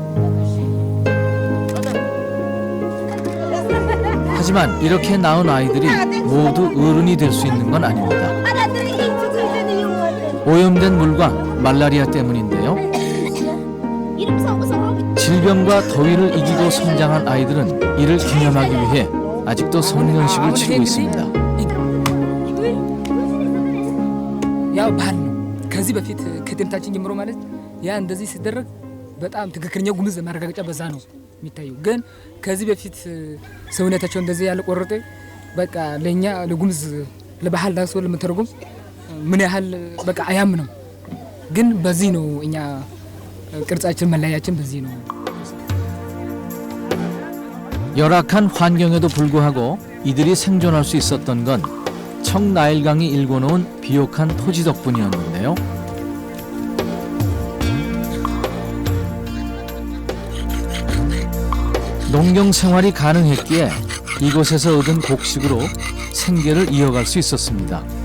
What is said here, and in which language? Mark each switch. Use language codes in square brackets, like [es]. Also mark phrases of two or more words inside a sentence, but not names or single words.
[ko] 하지만 이렇게 낳은 아이들이 모두 어른이 될 수 있는 건 아닙니다. 오염된 물과 말라리아 때문인데요. 질병과 더위를 이기고 성장한 아이들은 이를 기념하기 위해 아직도 성년식을 치르고 있습니다. [am] ያው ባህል ነው። ከዚህ በፊት ከጥንታችን ጀምሮ ማለት ያ እንደዚህ ሲደረግ በጣም ትክክለኛ ጉምዝ ማረጋገጫ በዛ ነው የሚታየው። ግን ከዚህ በፊት ሰውነታቸው እንደዚህ ያለ ቆረጠ በቃ ለኛ ለጉምዝ ለባህል ዳሶ ለምተረጉም ምን ያህል በቃ አያምንም። ግን በዚህ ነው እኛ ቅርጻችን መለያችን በዚህ ነው። [ko] 열악한 환경에도 불구하고 이들이 생존할 수 있었던 건 청나일강이 일궈놓은 비옥한 토지 덕분이었는데요. 농경 생활이 가능했기에 이곳에서 얻은 곡식으로 생계를 이어갈 수 있었습니다.